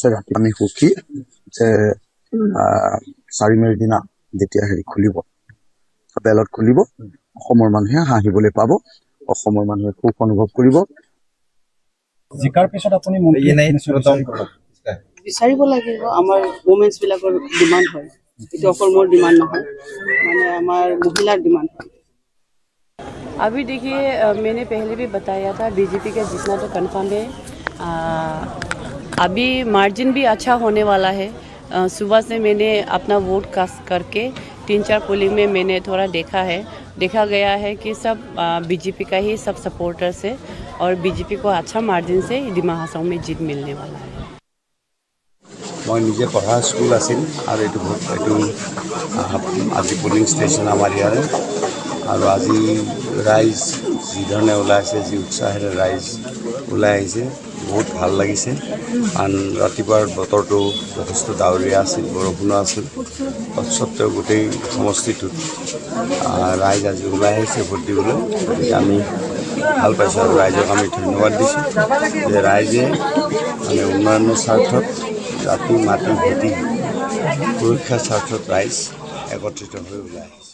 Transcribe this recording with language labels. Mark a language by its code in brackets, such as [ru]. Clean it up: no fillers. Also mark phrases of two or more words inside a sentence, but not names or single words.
[as] ৰাতি আমি সুখী যে 4 মেৰ দিনা যেতিয়া খুলিব, বেলত খুলিব, অসমৰ মানুহে হাঁহিবলৈ পাব, অসমৰ মানুহে সুখ অনুভৱ কৰিব। জিকাৰ পিছত আপুনি বিচাৰিব লাগিব। আমাৰ ওমেন্স বিলাকৰ ডিমাণ্ড হয়, এইটো অকল মোৰ ডিমাণ্ড নহয়, মানে আমাৰ মহিলাৰ ডিমাণ্ড হয়। [hi] अभी देखिए मैंने पहले भी बताया था बीजेपी का जीतना तो कन्फर्म है। अभी मार्जिन भी अच्छा होने वाला है। सुबह से मैंने अपना वोट कास्ट करके 3-4 पोलिंग में मैंने थोड़ा देखा गया है कि सब बीजेपी का ही सब सपोर्टर्स है और बीजेपी को अच्छा मार्जिन से डिमा हासाओं में जीत मिलने वाला है। [as] মই নিজে পঢ়া स्कूल আছিল আৰু এই আজি [en] polling station [as] আমাৰ য'ৰে আৰু আজি ৰাইজ যি ধৰণে ওলাইছে যি উৎসাহেৰে ৰাইজ ওলাই আহিছে বহুত ভাল লাগিছে। आन रातिपुৱাৰ বতৰটো যথেষ্ট ডাৱৰীয়া আছিল, বৰষুণ আছিল, তৎসত্ত্বেও গোটেই সমষ্টিটোত ৰাইজ আজি ওলাই আহিছে ভোট দিবলৈ। গতিকে আমি ভাল পাইছোঁ আৰু ৰাইজক আমি ধন্যবাদ দিছোঁ যে ৰাইজে মানে উন্নয়নৰ স্বাৰ্থত জাতি মাটি ভেটি সুৰক্ষাৰ স্বাৰ্থত ৰাইজ একত্ৰিত হৈ ওলাই আহিছে।